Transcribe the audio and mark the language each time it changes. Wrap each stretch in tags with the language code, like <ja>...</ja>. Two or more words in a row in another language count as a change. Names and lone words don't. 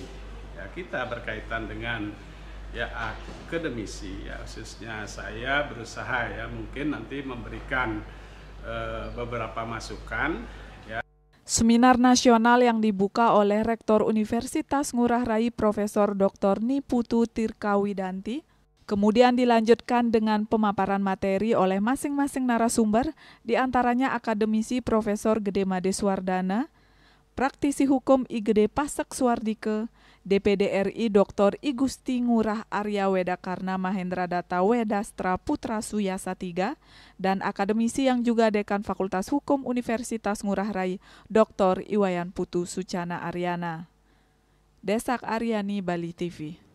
<id>Ya, kita berkaitan dengan ya akademisi ya, khususnya saya berusaha ya mungkin nanti memberikan beberapa masukan ya. Seminar nasional yang dibuka oleh Rektor Universitas Ngurah Rai Profesor Dr. Niputu Tirkawidanti kemudian dilanjutkan dengan pemaparan materi oleh masing-masing narasumber, diantaranya akademisi Profesor Gede Made Suwardana, praktisi hukum I Gede Pasek Suwardike, DPD RI Dr. I Gusti Ngurah Arya Wedakarna Mahendra Data Wedastra Putra Suyasa III, dan akademisi yang juga Dekan Fakultas Hukum Universitas Ngurah Rai Dr. Iwayan Putu Sucana Aryana. Desak Aryani, Bali TV.</id>